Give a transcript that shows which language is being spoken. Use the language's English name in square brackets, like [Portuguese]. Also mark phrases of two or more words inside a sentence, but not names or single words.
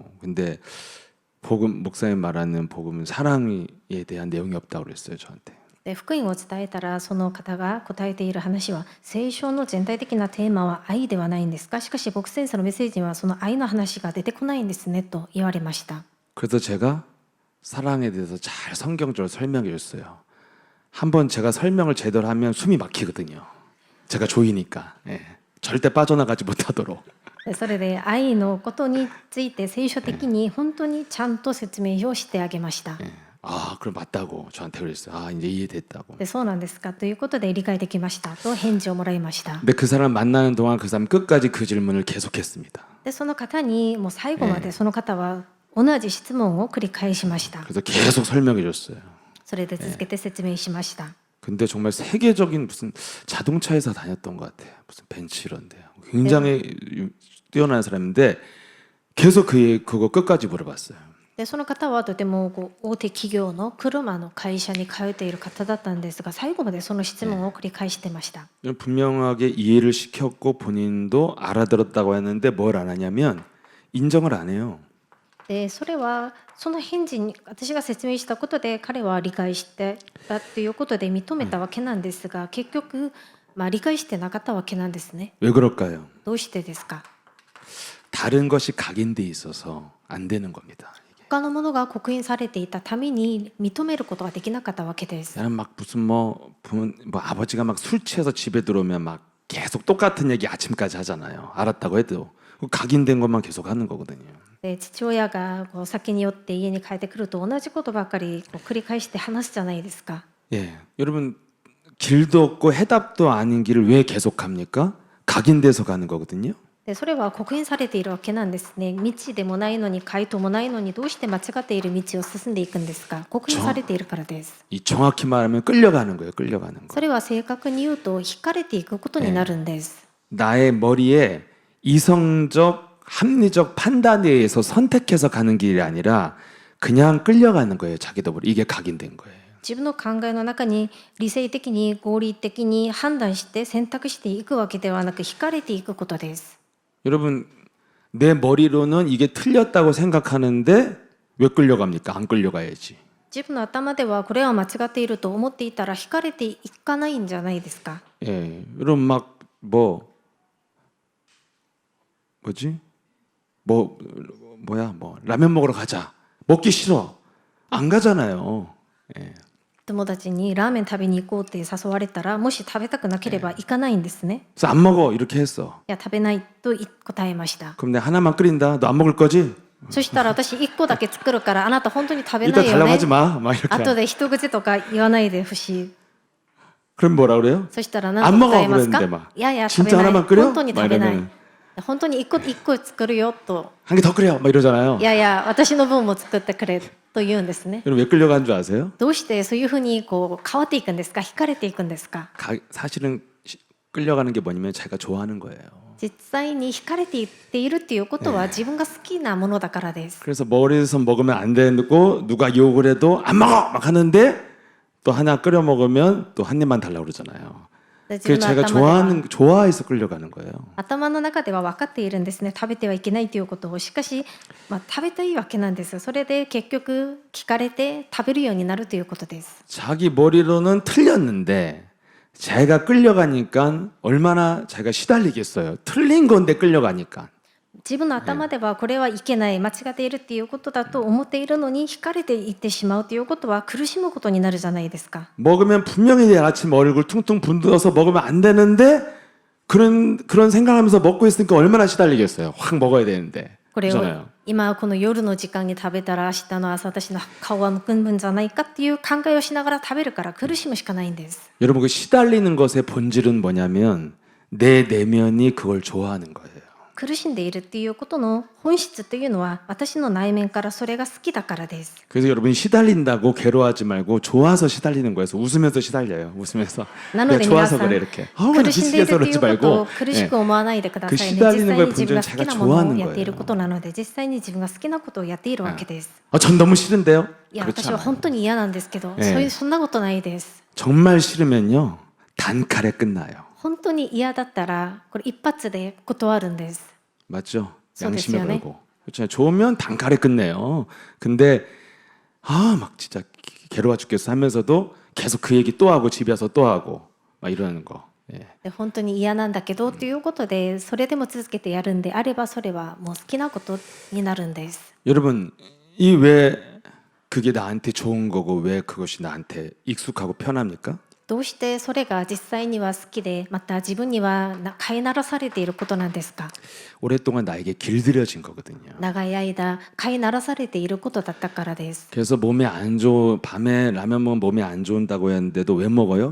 [Korean] 근데 복음 목사님 말하는 복음은 사랑에 대한 내용이 없다고 그랬어요, 저한테. [Japanese] で福音を伝えたらその方が答えている話は聖書の全体的なテーマは愛ではないんですか？しかし牧先生のメッセージにはその愛の話が出てこないんですねと言われました。 [Korean] 그래서 제가 사랑에 대해서 잘 성경적으로 설명해 줬어요. 한번 제가 설명을 제대로 하면 숨이 막히거든요. 제가 조이니까. 예. 절대 빠져나가지 못하도록. [Japanese] でそれで愛のことについて聖書的に本当にちゃんと説明をしてあげました。 [Korean] 예. 아, 그럼 맞다고 저한테 그랬어요. 아, 이제 이해됐다고. [Japanese] でそうなんですかということで理解できましたと返事をもらいました。 [Korean] 근데 그 사람 만나는 동안 그 사람 끝까지 그 질문을 계속했습니다. [Japanese] でその方にもう最後までその方は同じ質問を繰り返しました。 [Korean] 그래서 계속 설명해 줬어요. [Japanese] それで続けて説明しました。 [Korean] 근데 정말 세계적인 무슨 자동차 회사 다녔던 것 같아요. 무슨 벤츠 이런데 굉장히 뛰어난 사람인데 계속 그거 끝까지 물어봤어요. [Japanese] でその方はとても大手企業の車の会社に通っている方だったんですが最後までその質問を繰り返してました。 [Korean] 분명하게 이해를 시켰고 본인도 알아들었다고 했는데 뭘 안 하냐면 인정을 안 해요. [Japanese] でそれはその返事に私が説明したことで彼は理解してたということで認めたわけなんですが結局、理解してなかったわけなんですね。 [Korean] 왜 그럴까요? [Japanese] どうしてですか？ [Korean] 다른 것이 각인돼 있어서 안 되는 겁니다. [Japanese] 他のものが刻印されていたために認めることができなかったわけです。 [Korean] 나는 막 무슨 뭐 아버지가 막 술 취해서 집에 들어오면 막 계속 똑같은 얘기 아침까지 하잖아요. 알았다고 해도 각인된 것만 계속 하는 거거든요. [Japanese] で父親が酒に酔って家に帰ってくると同じことばっかり繰り返して話すじゃないですか。 [Korean] 예, 여러분 길도 없고 해답도 아닌 길을 왜 계속합니까? 각인돼서 가는 거거든요. [Japanese] でそれは刻印されているわけなんですね。道でもないのに回答もないのにどうして間違っている道を進んでいくんですか？刻印されているからです。 [Korean] 이 정확히 말하면 끌려가는 거예요. 끌려가는 거. [Japanese] それは正確に言うと引かれていくことになるんです。 [Korean] 나의 머리에 이성적 합리적 판단에 의해서 선택해서 가는 길이 아니라 그냥 끌려가는 거예요. 자기도 모르게. 이게 각인된 거예요. [Japanese] 自分の考えの中に理性的に合理的に判断して選択していくわけではなく引かれていくことです。 [Korean] 여러분 내 머리로는 이게 틀렸다고 생각하는데 왜 끌려갑니까? 안 끌려가야지. [Japanese] 自分の頭ではこれは間違っていると思っていたら引かれていかないんじゃないですか。 [Korean] 예, 여러분 막 뭐지? 뭐야? 라면 먹으러 가자. 먹기 싫어. 안 가잖아요. 예. [Japanese] 友達にラーメン食べに行こうって誘われたらもし食べたくなければ行かないんですね。 [Korean] 그래서 안 먹어 이렇게 했어. [Japanese] いや食べないと答えました。 [Korean] 그럼 내가 하나만 끓인다. 너 안 먹을 거지? [Japanese] そしたら私1個だけ作るからあなた本当に食べな [Korean] 이따 [Japanese] いよ [Korean] 달라고 [Japanese] ね。 [Korean] 하지 마. 막 이렇게. [Japanese] 後で一口とか言わないでほしい。 [Korean] 그럼 뭐라 그래요? [Japanese] そしたら [Korean] 안 [Japanese] 何と [Korean] 먹어 [Japanese] 答えますか [Korean] 그랬는데 막 [Japanese] いやいや食べ [Korean] 진짜 [Japanese] ない [Korean] 하나만 끓여? [Japanese] 本当に [Korean] 막 [Japanese] 食べない [Korean] 이러면 [Japanese] 本当に一個作るよと [Korean] 한 개 더 끓여 막 이러잖아요. [Japanese] いやいや私の分も作ってくれと言うんですね [Korean] 그럼 왜 끌려간 줄 아세요? [Japanese] どうしてそういうふうにこう変わっていくんですか惹かれていくんですか [Korean] 사실은 끌려가는 게 뭐냐면 자기가 좋아하는 거예요. [Japanese] 実際に惹かれていっているっていうことは自分が好きなものだからです [Korean] 그래서 머리에서 먹으면 안 되고 누가 욕을 해도 안 먹어 막 하는데 또 하나 끓여 먹으면 또 한 입만 달라고 그러잖아요. [Japanese] 自 [Korean] 그게 [Japanese] 分の [Korean] 자기가 [Japanese] 頭では [Korean] 좋아해서 끌려가는 거예요. [Japanese] 頭の中では分かっているんですね食べてはいけないということをしかし、食べたいわけなんですそれで結局聞かれて食べるようになるということです [Korean] 자기 머리로는 틀렸는데 자기가 끌려가니까 얼마나 자기가 시달리겠어요. 틀린 건데 끌려가니까. [Japanese] 自分の頭ではこれはいけない間違っているっていうことだと思っているのに惹かれていってしまうということは苦しむことになるじゃないですか [Korean] 먹으면 분명히 내일 아침 얼굴 퉁퉁 분들어서 먹으면 안 되는데 그런 생각하면서 먹고 있으니까 얼마나 시달리겠어요. 확 먹어야 되는데. [Japanese] これを [Korean] 그렇잖아요. [Japanese] 今この夜の時間に食べたら明日の朝私の顔はむくむんじゃないかっていう考えをしながら食べるから苦しむしかないんです [Korean] 여러분 그 시달리는 것의 본질은 뭐냐면 내 내면이 그걸 좋아하는 거예요. [Japanese] 苦しんでいるっていうことの本質というのは私の内面からそれが好きだからです [Korean] 그래서 여러분이 시달린다고 괴로워하지 말고 좋아서 시달리는 거예요. 웃으면서 시달려요. 웃으면서 [Japanese] なの [Korean] 내가 [Japanese] で皆 [Korean] 좋아서 [Japanese] さん [Korean] 그래 이렇게. [Japanese] 苦しんでいる [Korean] 미치겠어 [Japanese] ってい [Korean] 그러지 [Japanese] うことを [Korean] 말고 [Japanese] 苦しく思わないでくださいね [Korean] 그 [Japanese] 実際に [Korean] 시달리는 [Japanese] 自分が好きなものを [Korean] 거에 [Japanese] やっている [Korean] 본질은 [Japanese] ことなので実際に自分が好きなことをやっているわけです [Korean] 전 너무 싫은데요. [Japanese] いや [Korean] 그렇지 [Japanese] 私は [Korean] 않아요. [Japanese] 本当に嫌なんですけど、そんなことないです [Korean] 정말 싫으면요 단칼에 끝나요. [Japanese] 本当に嫌だったらこれ一発で断るんです [Korean] 맞죠? [Japanese] そうです [Korean] 양심에 [Japanese] よね [Korean] 걸고. 그렇죠. 좋으면 단칼에 끝내요. 근데 막 진짜 괴로워 죽겠어 하면서도 계속 그 얘기 또 하고 집에 와서 또 하고 막 이러는 거. 예. [Japanese] で本当に嫌なんだけどということでそれでも続けてやるんであればそれはもう好きなことになるんです [Korean] 여러분 이 왜 그게 나한테 좋은 거고 왜 그것이 나한테 익숙하고 편합니까? [Japanese] どうしてそれが実際には好きでまた自分には飼いならされていることなんですか [Korean] 오랫동안 나에게 길들여진 거거든요. [Japanese] 長い間飼いならされていることだったからです [Korean] 그래서 밤에 라면 먹으면 몸에 안 좋은다고 했는데도 왜 먹어요?